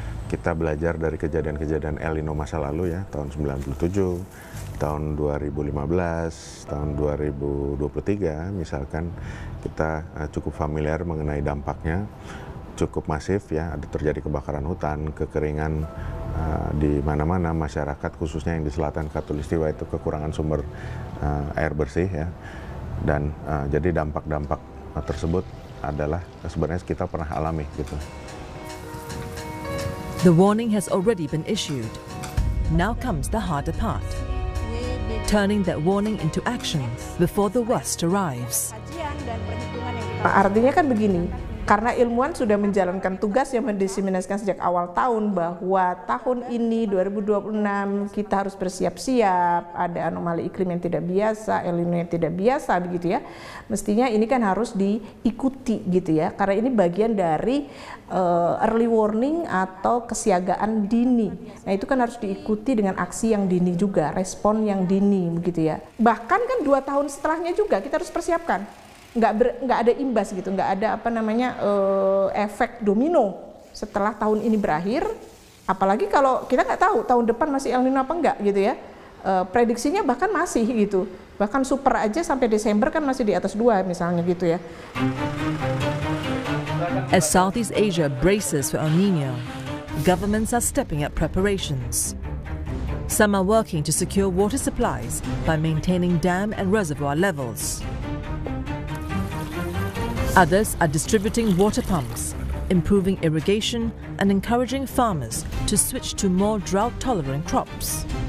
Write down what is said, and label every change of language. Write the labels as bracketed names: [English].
[Indonesian] Kita belajar dari kejadian-kejadian El Nino masa lalu ya, tahun 97, tahun 2015, tahun 2023 misalkan, kita cukup familiar mengenai dampaknya, cukup masif ya, ada terjadi kebakaran hutan, kekeringan di mana-mana, masyarakat khususnya yang di selatan Khatulistiwa itu kekurangan sumber air bersih ya, dan jadi dampak-dampak tersebut adalah sebenarnya kita pernah alami gitu. [English] The warning has already been issued. Now comes the harder part. Turning that warning into action before the worst arrives. [Indonesian] Artinya kan begini, karena ilmuwan sudah menjalankan tugas yang mendisiminasikan sejak awal tahun bahwa tahun ini 2026 kita harus bersiap-siap, ada anomali iklim yang tidak biasa, El Nino yang tidak biasa begitu ya. Mestinya ini kan harus diikuti gitu ya, karena ini bagian dari early warning atau kesiagaan dini. Nah itu kan harus diikuti dengan aksi yang dini juga, respon yang dini begitu ya. Bahkan kan 2 tahun setelahnya juga kita harus persiapkan. Nggak ada imbas gitu, nggak ada apa namanya efek domino setelah tahun ini berakhir. Apalagi kalau kita nggak tahu tahun depan masih El Nino apa nggak gitu ya. Prediksinya bahkan masih gitu. Bahkan super aja sampai Desember kan masih di atas 2 misalnya gitu ya. [English] As Southeast Asia braces for El Nino, governments are stepping up preparations. Some are working to secure water supplies by maintaining dam and reservoir levels. Others are distributing water pumps, improving irrigation, and encouraging farmers to switch to more drought-tolerant crops.